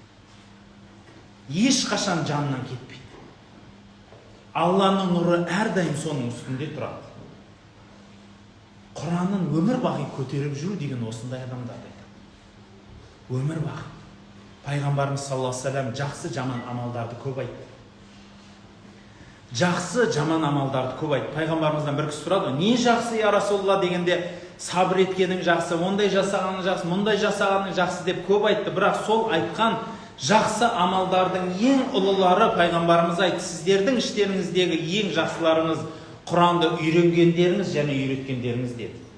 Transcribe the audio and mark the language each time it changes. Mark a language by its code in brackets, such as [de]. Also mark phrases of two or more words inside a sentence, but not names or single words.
[kk] Ешқашан жанынан кетпейді. Алланың нұры әрдайым соның үстінде тұрады. Құранын өмір бақи көтеріп жүру деген осындай адамдарды айтады. Өмір бақи. Пайғамбарымыз [ar] صلى الله عليه وسلم [kk] жақсы жаман амалдарды көп айтты. Жақсы жаман амалдарды көп айтты. Пайғамбарымыздан бір кісі сұрады: не жақсы [ar] يا رسول الله [kk] дегенде, сабыр еткенің жақсы, ондай жасағаның жақсы, мұндай жасағаның жақсы деп көп айтты. Бірақ сол айтқан жақсы амалдардың ең ұлылары пайғамбарымыз айтты: сіздердің іштеріңіздегі ең жақсыларыңыз Құранды үйренгендеріңіз және үйреткендеріңіз деді.